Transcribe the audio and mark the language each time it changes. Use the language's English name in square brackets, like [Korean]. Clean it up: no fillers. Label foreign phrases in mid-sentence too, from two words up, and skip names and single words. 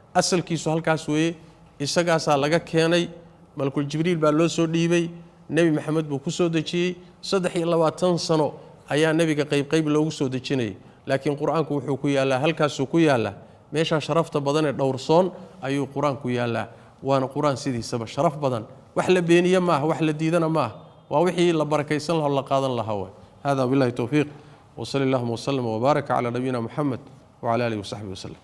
[Somali] asalkiisu halkaas weeye isagaasaa laga keenay malakul jibriil baa loo soo dhiibay nebi maxamed buu ku soo dejiyey 23 sano ayaa nebiga qayb loogu soo dejinayay laakiin qur-aanku wuxuu ku yaalaa halkaasuu ku yaalaa meesha sharafta badan ee dhowrsoon ayuu qur-aanku yaalaa waana qur-aan sidiisaba sharaf badan wax la beeniye maaha wax la diidana maaha waa wixii la barakaysan lahaa la qaadan lahaa hada [Arabic] بالله التوفيق و صلى الله و سلم و بارك على نبينا محمد و على آله و صحبه و سلم